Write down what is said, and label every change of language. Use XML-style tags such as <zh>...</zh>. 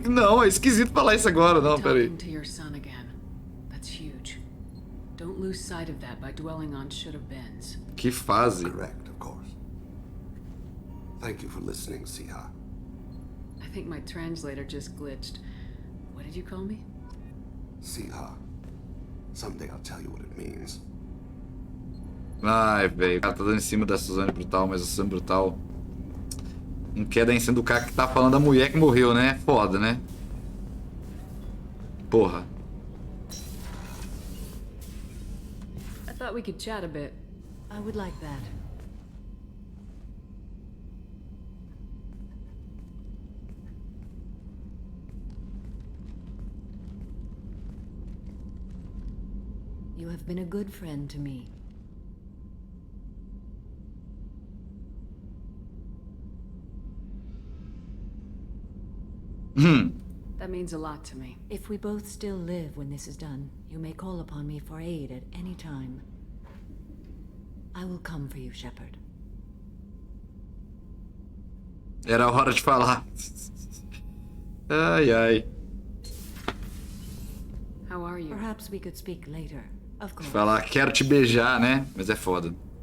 <pt>Não, é esquisito falar isso agora, não, pera aí.</pt> <en>Talking to your son again. That's huge. Don't lose sight of that by dwelling on should-have-beens.</en> <pt>Que fase.</pt> <en>Correct, of course. Thank you for listening, Siha. I think my translator just glitched. What did you call me? Siha. Someday I'll tell you what it means.</en> <pt>Ai, velho, o cara tá dando em cima da Suzanne Brutal, mas a Suzanne Brutal não quer dar em cima do cara que tá falando da mulher que morreu, né? Foda, né? Porra.</pt> <en>I thought we could chat a bit. I would like that. You have been a good friend to me. That means a lot to me. If we both still live when this is done, you may call upon me for aid at any time. I will come for you, Shepard.</en> <pt>Era a hora de falar. Ai, ai.</pt> <en>How are you? Perhaps we could speak later. Of course.</en> <pt>Falar, quero te beijar, né? Mas é foda.</pt>